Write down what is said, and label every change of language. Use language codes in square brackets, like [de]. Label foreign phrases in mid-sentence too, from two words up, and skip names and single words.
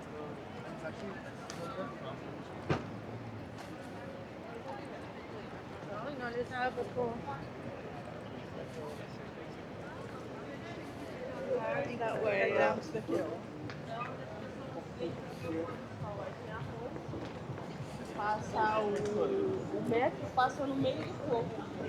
[en] So it's actually That way, that's the hill. [pt] Passa o metro, passa no meio do corpo.